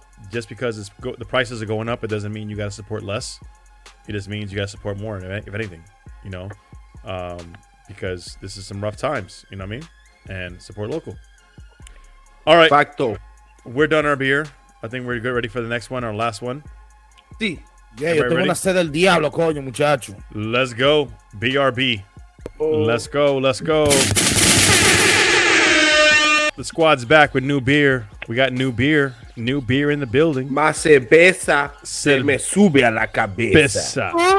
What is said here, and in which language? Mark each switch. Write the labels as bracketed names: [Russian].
[English] Just because the prices are going up, it doesn't mean you got to support less. It just means you got to support more, if anything, because this is some rough times, you know what I mean? And support local. All right. [Spanish] Facto. [English] We're done our beer. I think we're good, ready for the next one, our last one. [Spanish] Sí. Yeah, yo tengo una sed del diablo, coño, muchacho. [English] Let's go. BRB. Let's go. The squad's back with new beer. We got new beer in the building. [Spanish] Más cerveza se me sube a la cabeza.